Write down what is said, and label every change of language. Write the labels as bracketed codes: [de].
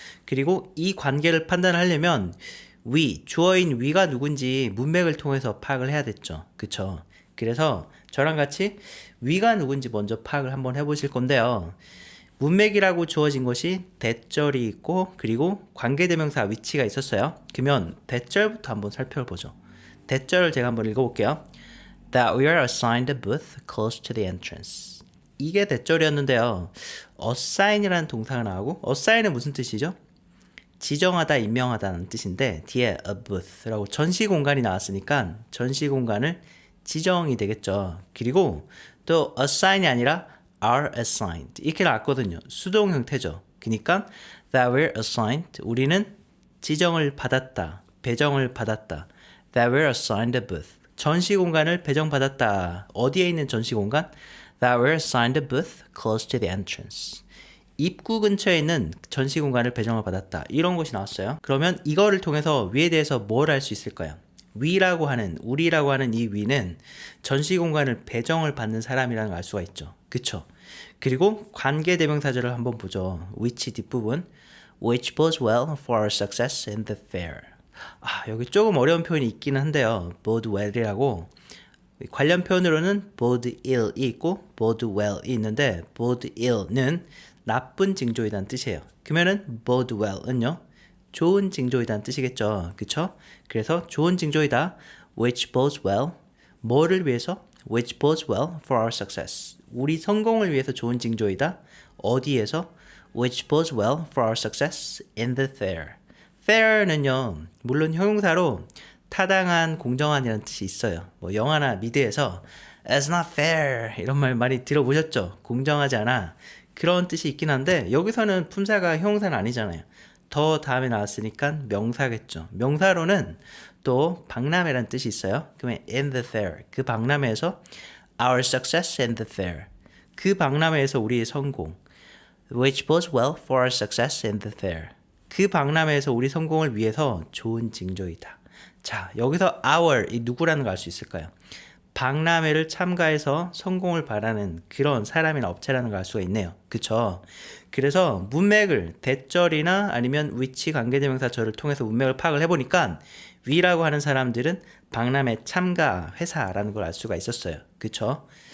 [ko] 그리고 이 관계를 판단하려면 주어인 위가 누군지 문맥을 통해서 파악을 해야 됐죠. 그쵸? 그래서 저랑 같이 위가 누군지 먼저 파악을 한번 해보실 건데요. 문맥이라고 주어진 것이 대절이 있고 그리고 관계대명사 위치가 있었어요. 그러면 대절부터 한번 살펴보죠. 대절을 제가 한번 읽어볼게요. [en] That we are assigned a booth close to the entrance. [ko] 이게 대절이었는데요. assign이라는 동사가 나오고 assign은 무슨 뜻이죠? 지정하다, 임명하다는 뜻인데 뒤에 a booth라고 전시 공간이 나왔으니까 전시 공간을 지정이 되겠죠. 그리고 또 assign이 아니라 are assigned 이렇게 나왔거든요. 수동 형태죠. 그러니까 [en] that we're assigned [ko] 우리는 지정을 받았다, 배정을 받았다. [en] That we're assigned a booth [ko] 전시 공간을 배정받았다. 어디에 있는 전시 공간? [en] That we're assigned a booth close to the entrance. [ko] 입구 근처에 있는 전시 공간을 배정을 받았다. 이런 것이 나왔어요. 그러면 이거를 통해서 위에 대해서 뭘 알 수 있을까요? 위라고 하는, 우리라고 하는 이 위는 전시 공간을 배정을 받는 사람이라는 걸 알 수가 있죠. 그쵸? 그리고 관계대명사절을 한번 보죠. [en] which [ko] 뒷부분 [en] which bodes well for our success in the fair. [ko] 여기 조금 어려운 표현이 있기는 한데요. bode well이라고 관련 표현으로는 bode ill이 있고 bode well이 있는데 bode ill는 나쁜 징조이라는 뜻이에요. 그러면은 bode well은요 좋은 징조이다는 뜻이겠죠. 그쵸? 그래서 좋은 징조이다. [en] which bodes well. [ko] 뭐를 위해서? [en] which bodes well for our success. [ko] 우리 성공을 위해서 좋은 징조이다. 어디에서? [en] which bodes well for our success in the fair. [ko] fair는요, 물론 형용사로 타당한, 공정한이라는 뜻이 있어요. 뭐 영화나 미드에서 [en] it's not fair [ko] 이런 말 많이 들어보셨죠? 공정하지 않아. 그런 뜻이 있긴 한데 여기서는 품사가 형용사는 아니잖아요. 더 다음에 나왔으니까 명사겠죠. 명사로는 또 박람회라는 뜻이 있어요. [en] 그러면 in the fair, 그 박람회에서 our success in the fair, [ko] 그 박람회에서 우리의 성공, [en] which bodes well for our success in the fair, [ko] 그 박람회에서 우리 성공을 위해서 좋은 징조이다. 자, 여기서 our, 이 누구라는 걸 알 수 있을까요? 박람회를 참가해서 성공을 바라는 그런 사람이나 업체라는 걸 알 수가 있네요. 그쵸? 그래서 문맥을 대절이나 아니면 위치 관계대명사절을 통해서 문맥을 파악을 해보니까 위라고 하는 사람들은 박람회 참가 회사라는 걸 알 수가 있었어요. 그쵸?